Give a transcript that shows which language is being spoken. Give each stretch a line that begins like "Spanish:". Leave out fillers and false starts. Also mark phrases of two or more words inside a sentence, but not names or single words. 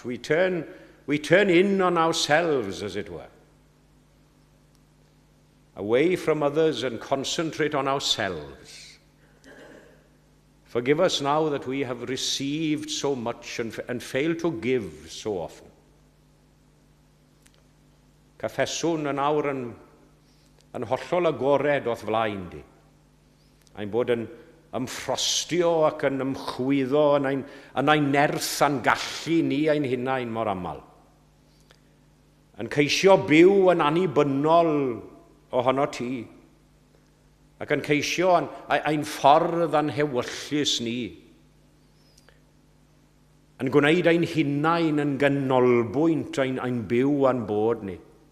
English: We turn in on ourselves, as it were, away from others and concentrate on ourselves. Forgive us now that we have received so much and fail to give so often.
Welsh: Caffeswn yn awr yn hollol agored o'th flaen di. Ein bod yn ymffrostio ac yn ymchwyddo yn ein nerth a'n gallu ni ein hunain mor aml. Yn ceisio byw yn annibynnol ohono ti, ac yn ceisio ein ffordd anhewyllus ni, yn gwneud ein hunain yn ganolbwynt ein byw a'n bod ni.